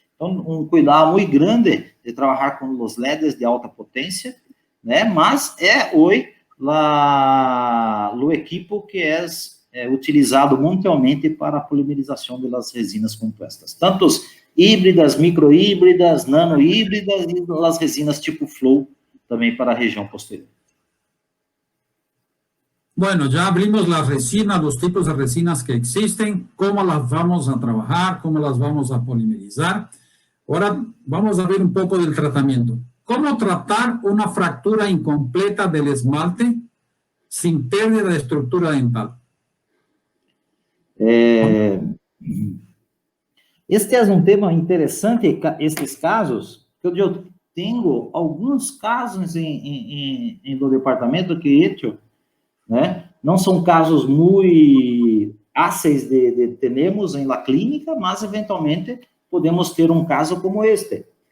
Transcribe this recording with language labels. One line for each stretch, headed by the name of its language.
Portuguese: Então, um cuidado muito grande de trabalhar com os LEDs de alta potência, mas hoje o equipo que é utilizado mundialmente para a polimerização das resinas compostas, tanto híbridas, microhíbridas, nanohíbridas e as resinas tipo flow, também para a região posterior.
Spanish: Bueno, ya abrimos las resinas, los tipos de resinas que existen, cómo las vamos a trabajar, cómo las vamos a polimerizar. Ahora vamos a ver un poco del tratamiento. ¿Cómo tratar una fractura incompleta del esmalte sin pérdida de estructura dental?
Portuguese: Este é um tema interessante, esses casos, que eu tenho alguns casos no departamento que não são casos muito fáceis de termos em
Spanish: la clínica,
Portuguese: mas eventualmente podemos ter um caso como este.